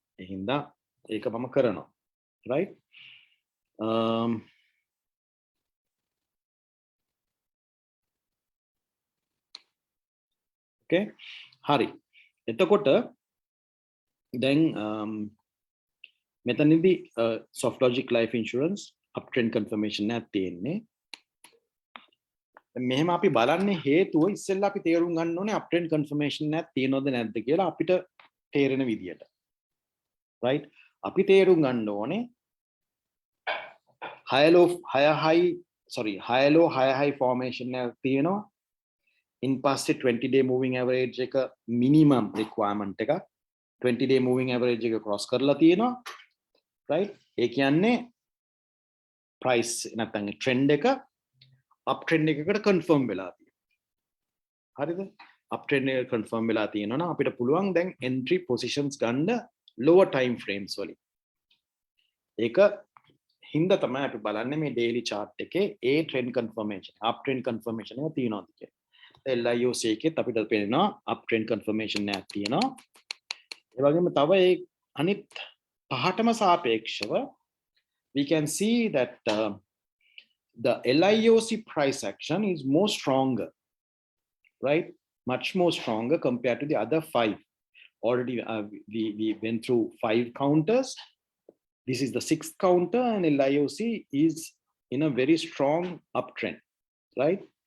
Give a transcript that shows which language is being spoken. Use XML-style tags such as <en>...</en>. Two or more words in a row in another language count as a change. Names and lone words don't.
<si>ඒ හින්දා ඒක මම කරනවා.</si> <en>right? Okay.</en> <si>හරි. එතකොට දැන් මෙතනදී soft logic life insurance</si> <en>uptrend confirmation</en> <si>එකක් තියෙන්නේ. මෙහෙම අපි බලන්නේ හේතුව ඉස්සෙල්ලා අපි තේරුම් ගන්න ඕනේ</si> <en>uptrend confirmation</en> <si>එකක් තියෙනවද නැද්ද කියලා අපිට තේරෙන විදියට. right? අපි තේරුම් ගන්න ඕනේ</si> <en>high low high formation</en> <si>එකක් තියෙනවා.</si> <en>in past 20-day moving average එක minimum requirement එක 20-day moving average එක cross</en> <si>කරලා තියෙනවා,</si> <en>right?</en> <si>ඒ කියන්නේ price නැත්නම් trend එක uptrend එකකට confirm වෙලා තියෙනවා. හරිද? uptrend එක confirm වෙලා තියෙනවා නම් අපිට පුළුවන් දැන්</si> <en>entry positions</en> <si>ගන්න</si> <en>lower time frames</en> <si>වලින්. ඒක හින්දා තමයි අපි බලන්නේ මේ</si> <en>daily chart</en> <si>එකේ ඒ</si> <en>trend confirmation, uptrend confirmation</en> <si>එක තියෙනවද කියලා. LIOC එකෙත් අපිට පේනවා</si> <en>uptrend confirmation</en> <si>එකක් තියෙනවා. ඒ වගේම තව ඒ අනිත් පහටම සාපේක්ෂව</si> <en>we can see that the LIOC price action is more stronger, right? Much more stronger compared to the other 5. Already we went through 5 counters. This is the 6th counter, and LIOC is in a very strong uptrend, right?</en>